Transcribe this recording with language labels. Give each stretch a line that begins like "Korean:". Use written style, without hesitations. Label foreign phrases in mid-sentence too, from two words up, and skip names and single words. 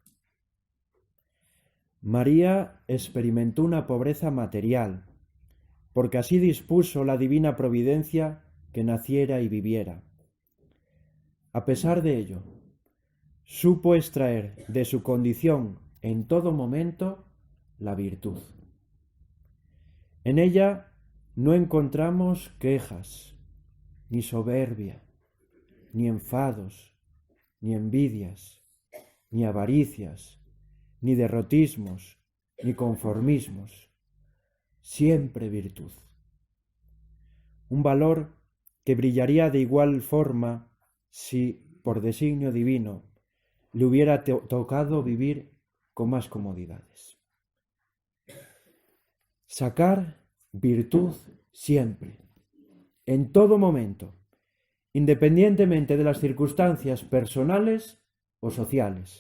Spanish: María experimentó una pobreza material, porque así dispuso la divina providencia que naciera y viviera. A pesar de ello, supo extraer de su condición en todo momento la virtud. En ella no encontramos quejas, ni soberbia, ni enfados, ni envidias, ni avaricias, ni derrotismos, ni conformismos. Siempre virtud. Un valor que brillaría de igual forma si, por designio divino, le hubiera tocado vivir con más comodidades. Sacar virtud siempre, en todo momento, independientemente de las circunstancias personales o sociales.